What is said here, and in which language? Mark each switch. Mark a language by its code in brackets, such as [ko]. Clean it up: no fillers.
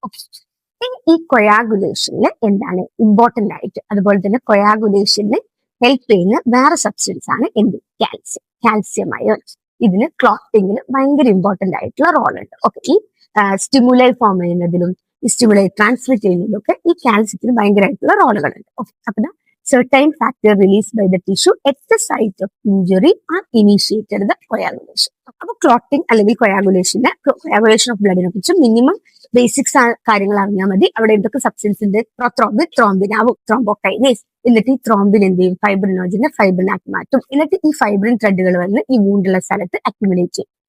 [ml] Okay, ഈ കൊയാഗുലേഷനിൽ എന്താണ് important ആയിട്ട്, അതുപോലെ തന്നെ കൊയാഗുലേഷനിൽ ഹെൽപ്പ് ചെയ്യുന്ന വേറെ സബ്സ്റ്റൻസ് ആണ് എന്ത്? Calcium ion. ഇതിന് ക്ലോട്ടിങ്ങിൽ ഭയങ്കര ഇമ്പോർട്ടന്റ് ആയിട്ടുള്ള റോൾ ഉണ്ട്. ഓക്കെ, ഈ സ്റ്റിമുലൈ ഫോം ചെയ്യുന്നതിലും ഈ സ്റ്റിമുലൈ ട്രാൻസ്മിറ്റ് ചെയ്യുന്നതിലും ഒക്കെ ഈ കാൽസ്യത്തിന് ഭയങ്കരമായിട്ടുള്ള റോളുകളുണ്ട്. [en] Okay, അപ്പൊ certain factor released by the tissue at the site of injury are initiated the coagulation. [ml] അപ്പൊ ക്ലോട്ടിംഗ് അല്ലെങ്കിൽ കൊയാഗുലേഷൻ ഓഫ് ബ്ലഡിനെ കുറിച്ച് മിനിമം ബേസിക്സ് കാര്യങ്ങൾ അറിഞ്ഞാൽ മതി. അവിടെ എന്തൊക്കെ സബ്സ്റ്റൻസ് ഉണ്ട്? ത്രോംബിൻ ആവും, ത്രോംബോകൈനേസ്. എന്നിട്ട് ഈ ത്രോംബിൻ എന്ത് ചെയ്യും? ഫൈബ്രിനോജനെ ഫൈബ്രിനാക്കി മാറ്റും. എന്നിട്ട് ഈ ഫൈബ്രിൻ ത്രെഡുകൾ വന്ന് ഈ വൂണ്ടുള്ള സ്ഥലത്ത് അക്യുമുലേറ്റ് ചെയ്യും.